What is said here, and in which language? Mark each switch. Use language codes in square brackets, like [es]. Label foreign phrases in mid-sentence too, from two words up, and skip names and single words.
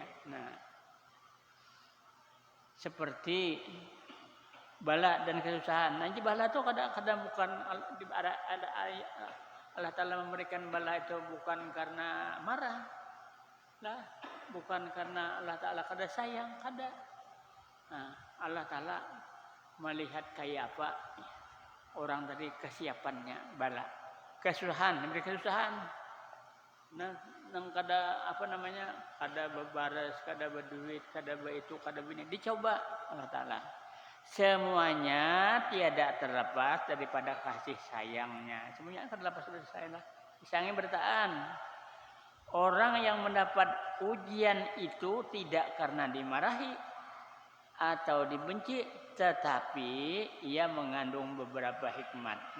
[id] Nah, seperti bala dan kesusahan. [bjn] Nanti bala itu kadang bukan ada Allah Ta'ala memberikan bala itu bukan karena marah, lah, bukan karena Allah Ta'ala kada sayang, kada. [id] Nah, Allah Ta'ala melihat kayak apa orang tadi kesiapannya bala, kesusahan, diberi kesusahan. [bjn] Nah, nang kada apa namanya, kada bebaras, kada berduit, kada itu, kada bini, dicoba Allah Ta'ala. [id] Semuanya tiada terlepas daripada kasih sayangnya. Semuanya terlepas dari sayang. Sayangnya bertahan. Orang yang mendapat ujian itu tidak karena dimarahi atau dibenci, tetapi ia mengandung beberapa hikmat.